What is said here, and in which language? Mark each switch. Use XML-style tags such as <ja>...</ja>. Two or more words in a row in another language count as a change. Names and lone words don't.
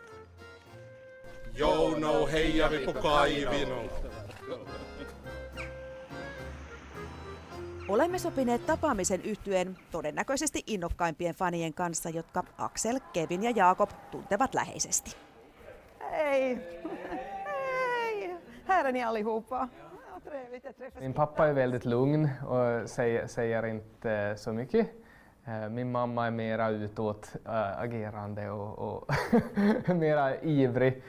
<fi>Jouno heijari Kaivino. Olemme sopineet tapaamisen yhtyeen todennäköisesti innokkaimpien fanien kanssa, jotka Axel, Kevin ja Jakob tuntevat läheisesti.</fi> <sv>Hej! Hej! Här är ni allihopa. Trevligt att träffas. Min pappa är väldigt lugn och säger inte så mycket. Min mamma är mera utåtagerande och mera ivrig.</sv>